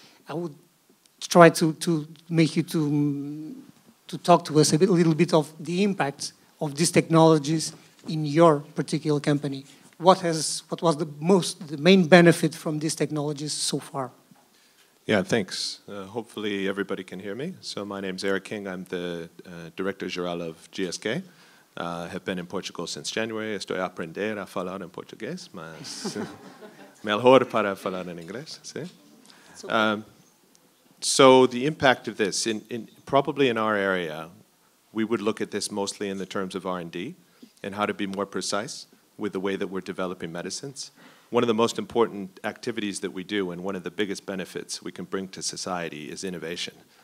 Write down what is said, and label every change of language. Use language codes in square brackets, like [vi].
[en] I would try to make you to talk to us a little bit of the impact of these technologies in your particular company. What was the main benefit from these technologies so far? Yeah, thanks. Hopefully everybody can hear me. So my name's Eric King. I'm the Director-Geral of GSK. Have been in Portugal since January. [pt] Estou a aprender a falar em português, mas melhor para falar em inglês. [es] ¿Sí? [en] So the impact of this, probably in our area, we would look at this mostly in the terms of R&D and how to be more precise with the way that we're developing medicines. One of the most important activities that we do, and one of the biggest benefits we can bring to society, is innovation.